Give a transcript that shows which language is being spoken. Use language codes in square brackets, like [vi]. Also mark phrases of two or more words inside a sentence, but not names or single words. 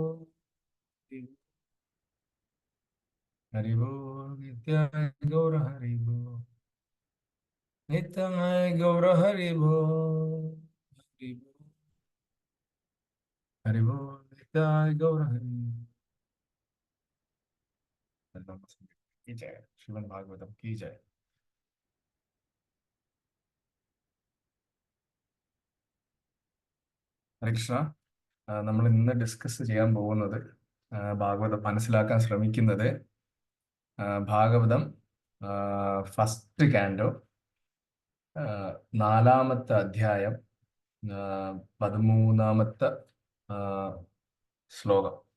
[bn] হরিবো নিত্য গৌর হরিবো নিত্য গৌর হরিবো হরিবো হরিবো নিত্য গৌর হরিবো [hi] की जय श्रीमद् भागवतम की जय [ml] ഹരേ കൃഷ്ണ നമ്മൾ ഇന്ന് ഡിസ്കസ് ചെയ്യാൻ പോകുന്നത് ഭാഗവതം മനസ്സിലാക്കാൻ ശ്രമിക്കുന്നത് ഭാഗവതം [en] first canto [ml] നാലാമത്തെ അധ്യായം 13ാമത്തെ ശ്ലോകം.